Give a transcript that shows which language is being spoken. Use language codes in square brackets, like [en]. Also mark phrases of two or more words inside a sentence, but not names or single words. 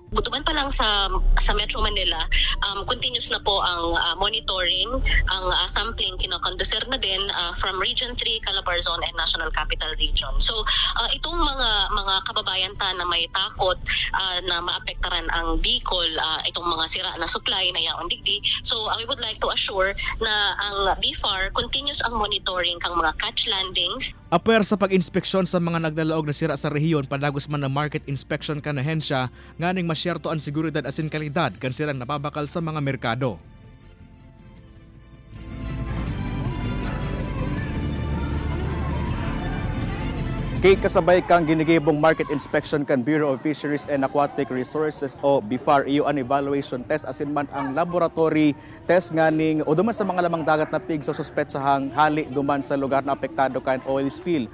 [tl] Butuman pa lang sa Metro Manila, continuous na po ang monitoring, ang sampling kinakonducer na din from Region 3, Calabarzon and National Capital Region. [bik] So itong mga kababayan ta na may takot na maapektaran ang Bicol, itong mga sira na supply na yaon digdi. [en] So we would like to assure [bik] na ang [en] BFAR continuous ang monitoring [bik] kang mga [en] catch landings. [bik] Aper sa pag-inspeksyon sa mga nagdalaog na sira sa rehiyon padagos man na [en] market inspection [bik] kan ahensya nganing masyerto ang seguridad asin kalidad kan silang napabakal sa mga merkado. Kay kasabay kang ginigibong [en] market inspection [bik] kan Bureau of Fisheries and Aquatic Resources o BFAR iyo an [en] evaluation test [bik] asin man ang [en] laboratory test [bik] nganing o duman sa mga lamang dagat na pig so suspetsahang hali duman sa lugar na apektado kan oil spill.